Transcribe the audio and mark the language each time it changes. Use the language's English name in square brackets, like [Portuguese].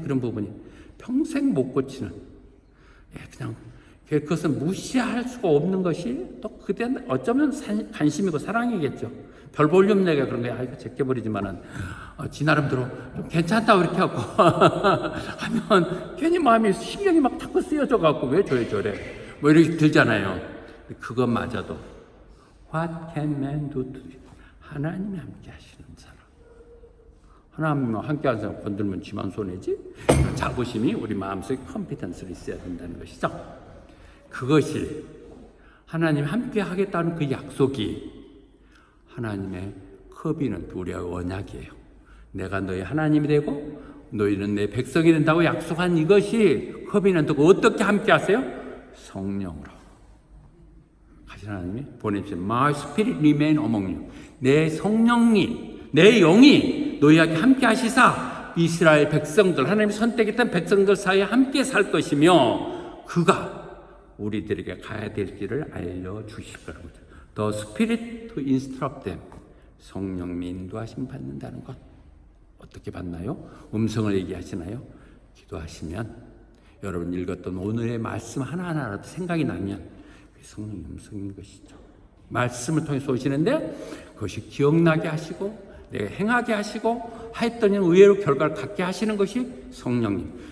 [Korean] 그런 부분이 평생 못 고치는 그냥 그것은 무시할 수가 없는 것이 또 그때는 어쩌면 관심이고 사랑이겠죠. 별 볼륨 내가 그런 거야. 이거 제껴버리지만은 지 나름대로 좀 괜찮다고 이렇게 하고 하면 괜히 마음이 신경이 막 자꾸 쓰여져 갖고 왜 저래 뭐 이렇게 들잖아요. 그것마저도 [English] What can man do to you? [Korean] 하나님이 함께 하시는 사람. 하나님과 함께 하는 사람 건들면 지만 손해지? 자부심이 우리 마음속에 컴피턴스로 있어야 된다는 것이죠. 그것이 하나님 함께 하겠다는 그 약속이 하나님의 커비넌트 우리의 언약이에요. 내가 너희 하나님이 되고 너희는 내 백성이 된다고 약속한 이것이 커비넌트고 어떻게 함께 하세요? 성령으로. 하나님이 보내주신 [English] My Spirit remain among you. [Korean] 내 성령이 내 영이 너희에게 함께 하시사 이스라엘 백성들, 하나님이 선택했던 백성들 사이에 함께 살 것이며 그가 우리들에게 가야 될 길을 알려주실 거라고. [English] The Spirit to instruct them. [Korean] 성령님이 인도하심 받는다는 것. 어떻게 받나요? 음성을 얘기하시나요? 기도하시면 여러분 읽었던 오늘의 말씀 하나하나라도 생각이 나면 성령의 음성인 것이죠. 말씀을 통해서 오시는데 그것이 기억나게 하시고 내가 행하게 하시고 하였더니 의외로 결과를 갖게 하시는 것이 성령님.